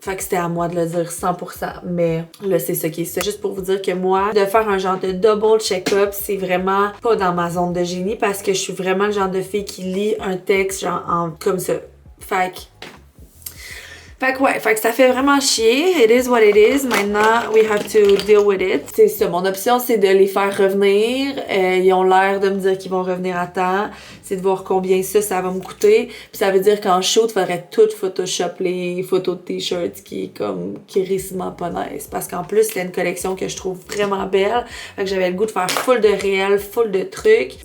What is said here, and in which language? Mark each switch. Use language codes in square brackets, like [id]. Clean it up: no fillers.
[fr] Fait que c'était à moi de le dire 100%. Mais là, c'est ça qui est ça. Juste pour vous dire que moi, de faire un genre de double check-up, c'est vraiment pas dans ma zone de génie parce que je suis vraiment le genre de fille qui lit un texte, genre, comme ça. Fait que ça fait vraiment chier. [en] It is what it is. [fr] Maintenant, [en] we have to deal with it. [fr] C'est ça, mon option, c'est de les faire revenir. Ils ont l'air de me dire qu'ils vont revenir à temps. C'est de voir combien ça va me coûter. Puis ça veut dire qu'en shoot, il faudrait tout Photoshop les photos de t-shirts qui risquement pas nice. Parce qu'en plus, c'est une collection que je trouve vraiment belle. Fait que j'avais le goût de faire full de réel, full de trucs.